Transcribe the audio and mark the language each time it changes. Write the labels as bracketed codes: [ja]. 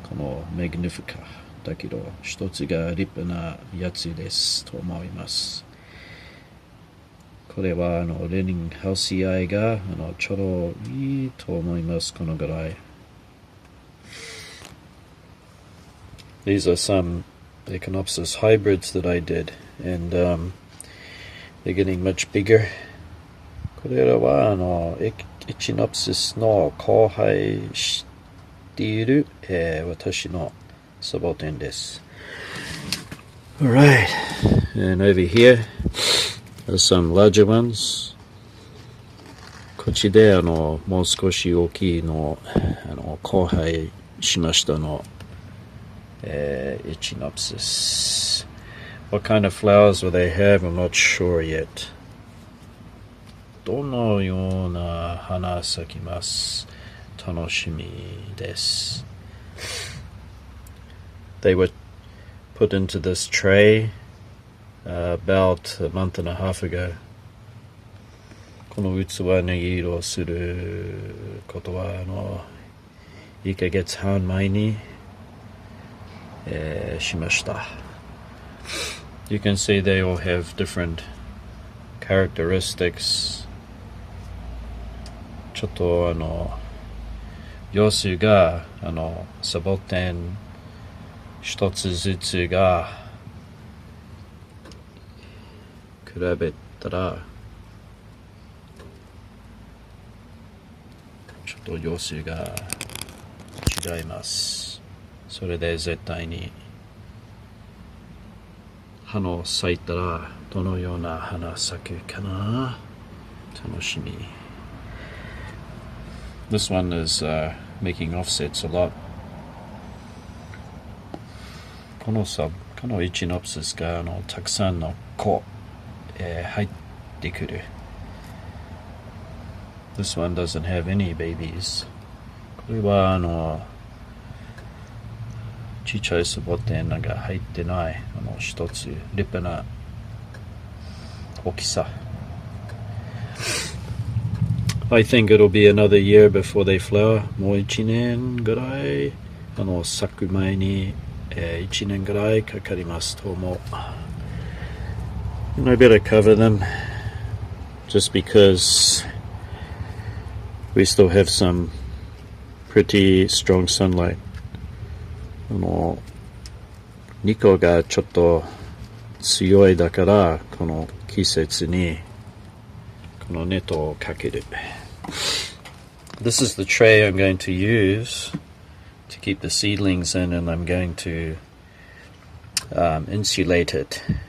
[ja] このマグニフィカ。だけど、一つが立派なやつですと思います。これはレニンハウシアイがちょうどいいと思います。このぐらい。 [en] These are some Echinopsis hybrids that I did, and they're getting much bigger. [ja] これらはEchinopsis の交配している、私のサボテンです。 [en] Alright, and over here are some larger ones. [ja] こっちでもう少し大きいの交配しましたの。 [en] Echinopsis. What kind of flowers will they have? I'm not sure yet. [ja] どのような花咲きます。楽しみです。 [en] They were put into this tray about a month and a half ago. [ja] この器に移動することは1ヶ月半前にしました。 [en] You can see they all have different characteristics. [ja] ちょっと様子がサボテン一つずつが比べたらちょっと様子が違います。それで絶対に花を咲いたらどのような花咲くかな楽しみ。 [en] This one is making offsets a lot. [ja] このEchinopsis がたくさんの子、入ってくる。 [en] This one doesn't have any babies. [ja] ここれはちっちゃいサボテンが入ってない一つ立派な大きさ。 [en] I think it'll be another year before they flower. [ja] もう1年ぐらい咲く前に、1年ぐらいかかりますと思う。 [en] And I better cover them just because we still have some pretty strong sunlight. [ja] 日光がちょっと強いだからこの季節にこのネットをかける。 [en] This is the tray I'm going to use to keep the seedlings in, and I'm going to insulate it.